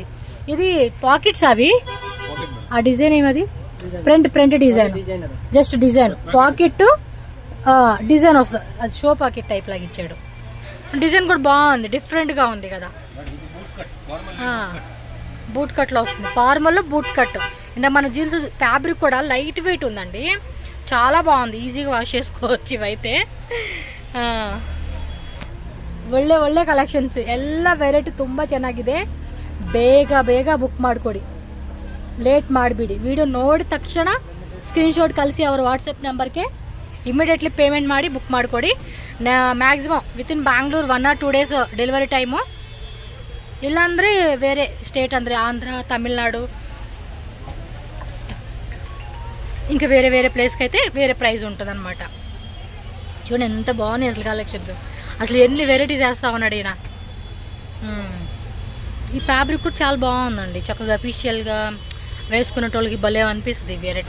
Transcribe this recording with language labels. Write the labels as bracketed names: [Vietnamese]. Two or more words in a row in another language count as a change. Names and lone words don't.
[Telugu] ఇది పాకెట్స్ అవి, ఆ డిజైన్ ఏమది [English] print design, just design pocket design [Telugu] వస్తుంది, అది [English] show pocket type [Telugu] లాగా ఇచ్చాడు. డిజైన్ కూడా బాగుంది, డిఫరెంట్గా ఉంది కదా. బూట్ కట్లో వస్తుంది, ఫార్మల్లో [English] boot cut. [Telugu] ఇందా మన [English] jeans fabric [Telugu] కూడా [English] light weight [Telugu] ఉందండి, చాలా బాగుంది, ఈజీగా వాష్ చేసుకోవచ్చు ఇవైతే. [Kannada] ಒಳ್ಳೆ ಕಲೆಕ್ಷನ್ಸ್ ಎಲ್ಲ ವೆರೈಟಿ ತುಂಬ ಚೆನ್ನಾಗಿದೆ. ಬೇಗ ಬುಕ್ ಮಾಡಿಕೊಡಿ, ಲೇಟ್ ಮಾಡಬೇಡಿ. ವಿಡಿಯೋ ನೋಡಿದ ತಕ್ಷಣ ಸ್ಕ್ರೀನ್ಶಾಟ್ ಕಳಿಸಿ ಅವರ ವಾಟ್ಸಪ್ ನಂಬರ್ಗೆ [English] immediately payment [Kannada] ಮಾಡಿ ಬುಕ್ ಮಾಡಿಕೊಡಿ. [English] maximum within Bangalore 1 or 2 days delivery time. [Kannada] ಇಲ್ಲಾಂದರೆ ಬೇರೆ ಸ್ಟೇಟ್ ಅಂದರೆ ಆಂಧ್ರ, ತಮಿಳ್ನಾಡು [Telugu] ఇంకా వేరే వేరే ప్లేస్కి అయితే వేరే ప్రైస్ ఉంటుంది అనమాట. చూడండి ఎంత బాగున్నాయి అసలు కలెక్షన్స్. అసలు ఎన్ని వెరైటీస్ వేస్తా ఉన్నాడు ఈయన. ఈ ఫ్యాబ్రిక్ కూడా చాలా బాగుందండి, చక్కగా అఫీషియల్గా వేసుకునేటోళ్ళకి భలే అనిపిస్తుంది వెరైటీ.